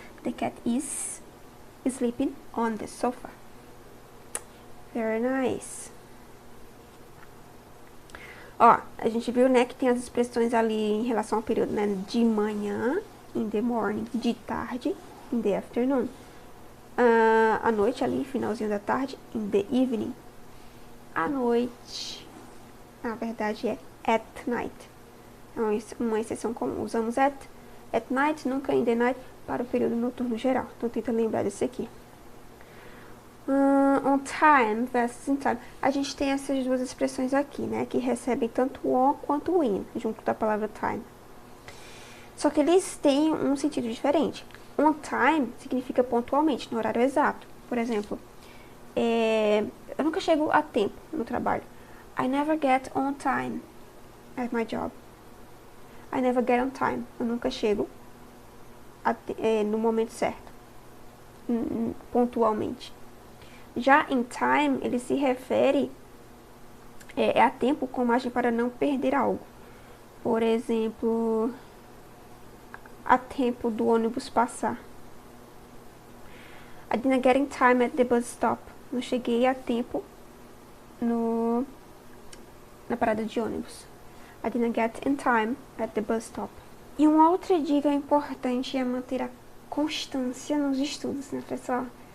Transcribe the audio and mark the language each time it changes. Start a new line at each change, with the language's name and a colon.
English: The cat is sleeping on the sofa. Very nice.
Portuguese: Ó, a gente viu, né, que tem as expressões ali em relação ao período, né? De manhã,
English: in the morning.
Portuguese: De tarde,
English: in the afternoon.
Portuguese: À noite ali, finalzinho da tarde,
English: in the evening.
Portuguese: À noite, na verdade é
English: at night.
Portuguese: É uma exceção comum. Usamos
English: at night,
Portuguese: nunca
English: in the night,
Portuguese: para o período noturno geral. Então tenta lembrar desse aqui.
English: On time versus in time.
Portuguese: A gente tem essas duas expressões aqui, né? Que recebem tanto on quanto in, junto da palavra time. Só que eles têm um sentido diferente.
English: On time
Portuguese: significa pontualmente, no horário exato. Por exemplo, eu nunca chego a tempo no trabalho.
English: I never get on time at my job. I never get on time.
Portuguese: Eu nunca chego no momento certo. Pontualmente. Já
English: in time,
Portuguese: ele se refere a tempo com margem para não perder algo. Por exemplo, a tempo do ônibus passar.
English: I didn't get in time at the bus stop.
Portuguese: Não cheguei a tempo na parada de ônibus.
English: I didn't get in time at the bus stop.
Portuguese: E uma outra dica importante é manter a constância nos estudos, né, pessoal?